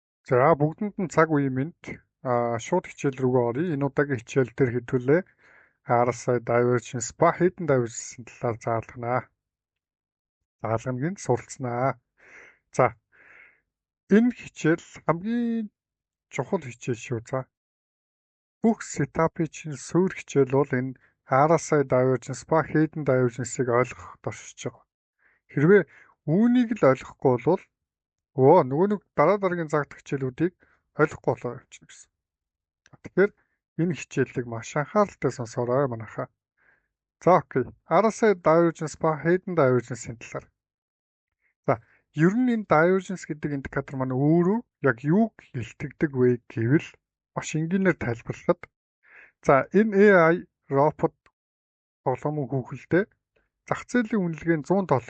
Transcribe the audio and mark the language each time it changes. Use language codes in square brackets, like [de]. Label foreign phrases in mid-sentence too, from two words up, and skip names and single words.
[mn] За бүгдэнд нь цаг үеийн мэнд шууд хичээл рүүгээ оръё. Энэ удаагийн хичээл дээр хэдүүлээ [en] RSI divergence [mn] ба [en] hidden divergence- [mn] ийн талаар заалгана. Заалганыг нь суралцнаа. За энэ хичээл хамгийн чухал хичээл шүү. За бүх сетапын чинь суурь хичээл бол энэ [en] RSI divergence [mn] ба [en] hidden divergence- [mn] ыг ойлгох туршиж байгаа. Хэрвээ үүнийг л ойлгохгүй бол нөгөө нэг дараагийн загт хичээлүүдийг ойлгохгүй болоо явчихна гэсэн. Тэгэхээр энэ хичээлийг маш анхааралтай сонсоорой манайхаа. За окей. [en] RSI divergence [mn] ба [en] hidden divergence- [mn] ийн талаар. За ер нь энэ divergence гэдэг индикатор маань өөрөө яг юуг илтгэдэг вэ гэвэл маш энгийнээр тайлбарлахад за энэ AI робот тоглоомын хүүхэлдээ зах зээлийн үнэлгээ нь $100.